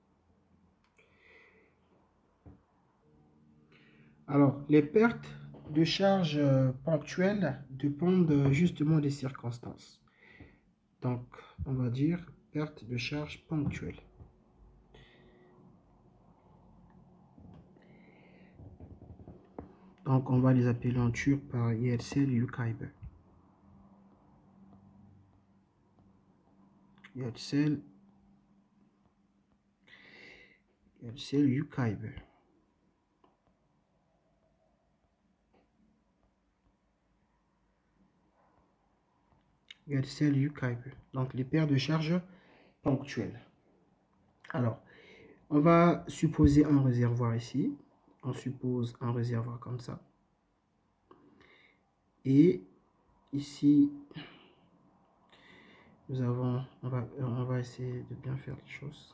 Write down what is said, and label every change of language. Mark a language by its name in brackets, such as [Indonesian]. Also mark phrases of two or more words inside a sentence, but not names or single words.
[French] Alors, les pertes de charge ponctuelles dépendent justement des circonstances. Donc, on va dire perte de charge ponctuelle. Donc, on va les appeler en turc par [Turkish] yersel yukaybı. Yersel yukaybı. Yersel yukaybı. [French] Donc, les pertes de charge ponctuelles. Alors, on va supposer un réservoir ici. On suppose un réservoir comme ça. Et ici, nous avons, on va essayer de bien faire les choses.